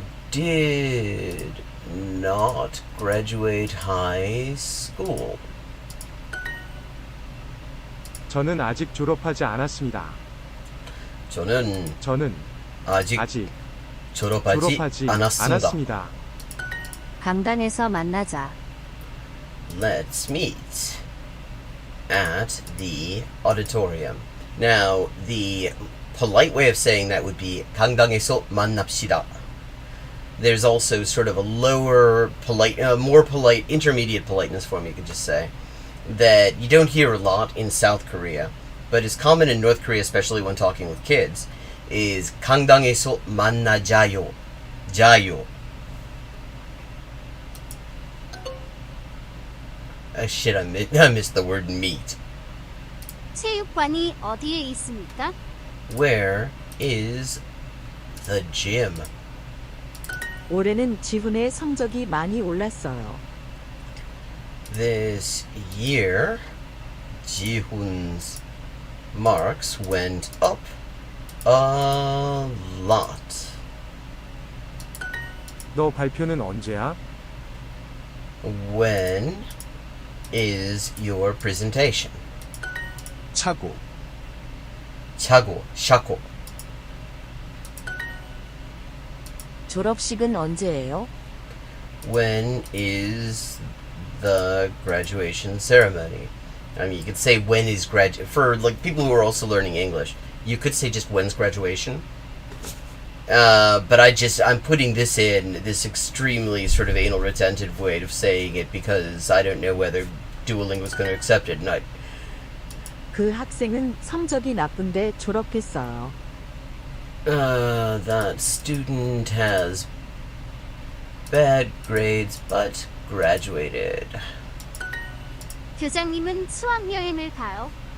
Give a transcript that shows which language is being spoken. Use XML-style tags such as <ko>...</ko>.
<en>did not graduate high school.</en> <ko>저는 아직 졸업하지 않았습니다. 저는 아직 졸업하지 않았습니다. 강당에서 만나자. Let's meet at the auditorium.</ko> <en>Now, the polite way of saying that would be</en> <ko>강당에서 만납시다.</ko> <en>There's also sort of a lower polite, more polite, intermediate politeness form, you could just say, that you don't hear a lot in South Korea, but is common in North Korea, especially when talking with kids, is</en> <ko>강당에서 만나자요. 자요.</ko> <en>Shit, I missed the word meet.</en> <ko>체육관이 어디에 있습니까?</ko> <en>Where is the gym?</en> <ko>올해는 지훈의 성적이 많이 올랐어요.</ko> <en>This year, Ji-hoon's marks went up a lot.</en> <ko>너 발표는 언제야?</ko> <en>When is your presentation?</en> <ko>차고, 차고, 샤고. 졸업식은 언제예요?</ko> <en>When is the graduation ceremony? I mean, you could say when is for like people who are also learning English. You could say just when's graduation. But I'm putting this in this extremely sort of anal retentive way of saying it because I don't know whether Duolingo is going to accept it. And</en> <ko>그 학생은 성적이 나쁜데 졸업했어요.</ko> <en>that student has bad grades but graduated.</en> <ko>교장님은 수학여행을 가요.</ko>